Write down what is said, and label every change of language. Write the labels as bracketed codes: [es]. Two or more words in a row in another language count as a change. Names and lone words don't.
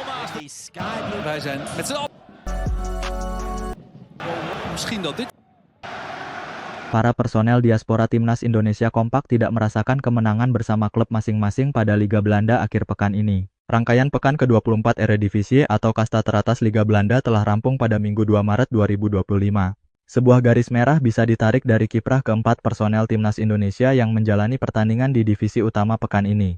[nl] Wij zijn met z'n allen. Misschien dat dit. [id] Para personel diaspora Timnas Indonesia kompak tidak merasakan kemenangan bersama klub masing-masing pada Liga Belanda akhir pekan ini. Rangkaian pekan ke-24 Eredivisie atau kasta teratas Liga Belanda telah rampung pada Minggu 2 Maret 2025. Sebuah garis merah bisa ditarik dari kiprah keempat personel Timnas Indonesia yang menjalani pertandingan di divisi utama pekan ini.